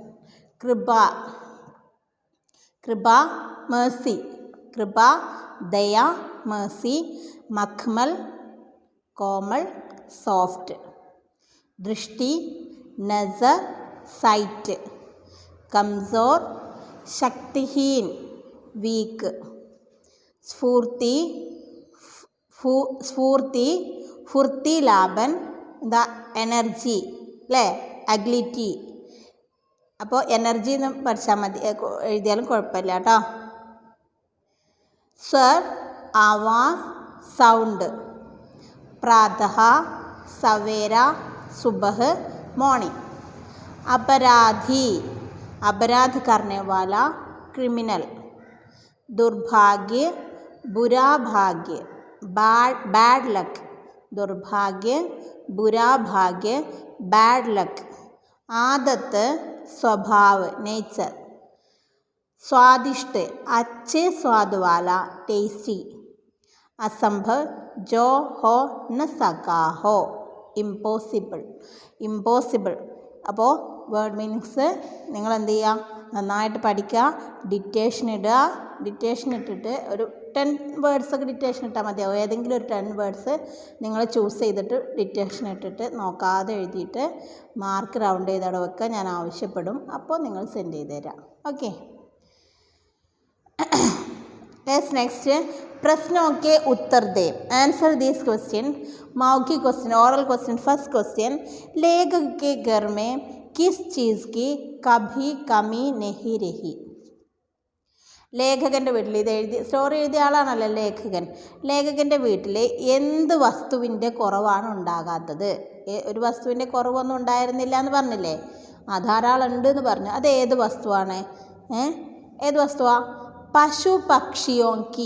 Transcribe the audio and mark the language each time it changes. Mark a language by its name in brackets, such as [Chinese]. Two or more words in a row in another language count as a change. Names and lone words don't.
[Hindi] Kripa mercy, कृपा दया mercy, मखमल कोमल soft, दृष्टि नज़र sight, कमज़ोर शक्तिहीन weak, स्फूर्ति फुर्ती laban [English] the energy agility. [Malayalam] അപ്പോൾ എനർജി എന്ന് പഠിച്ചാൽ മതി, എഴുതിയാലും കുഴപ്പമില്ല കേട്ടോ. [Hindi] स्वर आवाज़ സൗണ്ട്, प्रातः सवेरा सुबह മോർണിംഗ്, अपराध करने वाला क्रिमिनल, दुर्भाग्य बुरा भाग्य [English] bad luck, [Hindi] दुर्भाग्य बुरा भाग्य [English] bad luck, [Hindi] आदत स्वभाव नेचर, स्वादिष्ट अच्छे स्वाद वाला टेस्टी, असंभव जो हो न सका हो, [Malayalam] ഇമ്പോസിബിൾ. അപ്പോൾ [English] word meanings [Malayalam] നിങ്ങൾ എന്ത് ചെയ്യുക, നന്നായിട്ട് പഠിക്കുക, ഡിറ്റേഷൻ ഇടുക. ഡിറ്റേഷൻ ഇട്ടിട്ട് ഒരു 10 വേർഡ്സൊക്കെ ഡിറ്റേഷൻ ഇട്ടാൽ മതിയാവും. ഏതെങ്കിലും ഒരു 10 വേർഡ്സ് നിങ്ങൾ ചൂസ് ചെയ്തിട്ട് ഡിറ്റേഷൻ ഇട്ടിട്ട് നോക്കാതെ എഴുതിയിട്ട് മാർക്ക് റൗണ്ട് ചെയ്തവിടെ വെക്കുക. ഞാൻ ആവശ്യപ്പെടും, അപ്പോൾ നിങ്ങൾ സെൻഡ് ചെയ്ത് തരാം. ഓക്കെ. [Hindi] नेक्स्ट प्रश्नों के उत्तर दे. [English] answer this question. [Hindi] मौखिक क्वेश्चन, [English] oral question. first question, [Hindi] लेखक के घर में किस चीज़ की कभी कमी नहीं रही? [Malayalam] ലേഖകൻ്റെ വീട്ടിൽ ഇത് സ്റ്റോറി എഴുതിയ ആളാണല്ലോ ലേഖകൻ. ലേഖകൻ്റെ വീട്ടിൽ എന്ത് വസ്തുവിൻ്റെ കുറവാണ് ഉണ്ടാകാത്തത്? ഒരു വസ്തുവിൻ്റെ കുറവൊന്നും ഉണ്ടായിരുന്നില്ല എന്ന് പറഞ്ഞില്ലേ, ധാരാളം ഉണ്ട് എന്ന് പറഞ്ഞു. അത് ഏത് വസ്തുവാണ്? ഏത് വസ്തുവാ? [Hindi] पशु पक्षियों की.